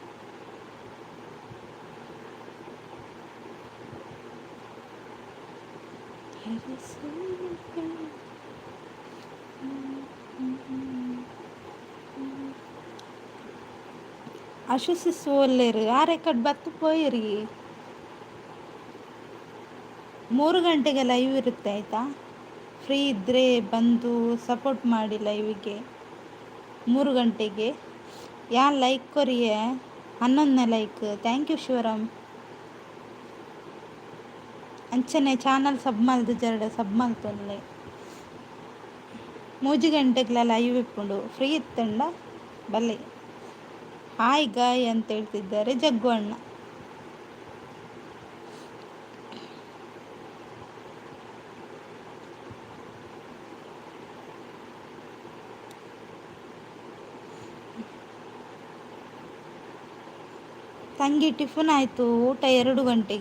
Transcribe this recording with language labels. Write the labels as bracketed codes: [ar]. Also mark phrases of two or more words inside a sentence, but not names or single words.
[tcy] ಅಶು ಸಿಸ್ ಒಲ್ಲೇರು ಆ ರೆಕಾರ್ಡ್ ಬತ್ತು ಪೋಯಿರಿ. [kn] 3 ಗಂಟೆಗೆ ಲೈವ್ ಇರುತ್ತೆ ಆಯಿತಾ. ಫ್ರೀ ಇದ್ದರೆ ಬಂದು ಸಪೋರ್ಟ್ ಮಾಡಿ ಲೈವಿಗೆ. [tcy] 3 ಗಂಟೆಗೆ ಯಾನ್ ಲೈಕ್ ಕೊರಿಯ 11ನೇ ಲೈಕ್. [en] thank you ಶಿವರಾಮ್. [tcy] ಅಂಚನೆ [en] channel sub [tcy] ಮಲ್ದು ಜರಡ ಸಬ್ ಮಲ್ತೊನ್ಲೆ. 3 ಗಂಟೆಗೆ ಲೈವ್ ಇಪ್ಪುಂಡು ಫ್ರೀ ಇತ್ತಂಡ ಬಲ್ಲೆ. [en] hi guys [kn] ಅಂತ ಹೇಳ್ತಿದ್ದಾರೆ ಜಗ್ಗು ಅಣ್ಣ. ತಂಗಿ ಟಿಫನ್ ಆಯಿತು, ಊಟ 2 ಗಂಟೆಗೆ.